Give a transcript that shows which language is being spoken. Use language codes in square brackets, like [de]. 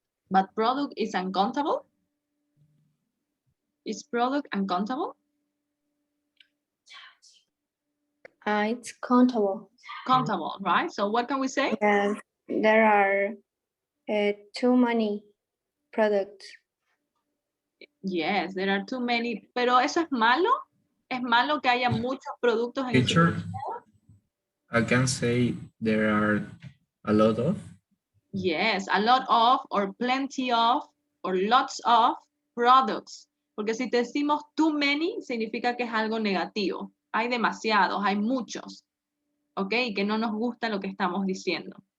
[en] But product is uncountable? Is product uncountable? It's countable. Countable, right? So what can we say? Yes, there are too many products. Yes, there are too many. [es] Pero eso es malo. Es malo que haya muchos productos en el [en] Teacher, [es] supermercado. [en] I can say there are a lot of. Yes, a lot of, or plenty of, or lots of products. [es] Porque si te decimos too many, significa que es algo negativo. Hay demasiados, hay muchos. ¿Ok? Y que no nos gusta lo que estamos diciendo.